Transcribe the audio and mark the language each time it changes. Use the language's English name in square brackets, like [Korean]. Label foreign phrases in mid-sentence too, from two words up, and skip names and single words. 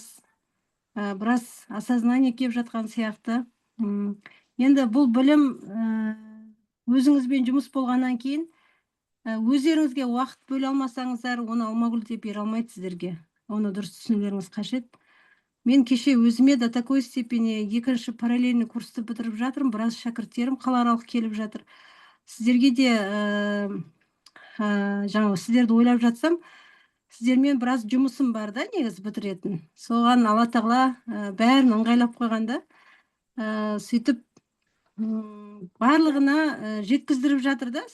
[Kazakh] Біраз осознание келіп жатқан сияқты. Енді бұл білім өзіңізбен жұмыс болғаннан кейін өздеріңізге уақыт бөле алмасаңыздар, оны Алмагүл деп бере алмайды сіздерге. Оны дұрыс түсінулеріңіз қажет. Мен кеше өзіме [Russian] до такой степени [Kazakh] екінші параллельный курсты бітіріп жатырмын. Біраз шәкірттерім қалааралық келіп жатыр. Сіздерге де жаңағы сіздерді ойлап жатсам, сіздермен біраз жұмысым бар да, негізі бітіретін. Соған Алла тағала бәрін ыңғайлап қойғанда, сөйтіп барлығына жеткіздіріп жатыр да.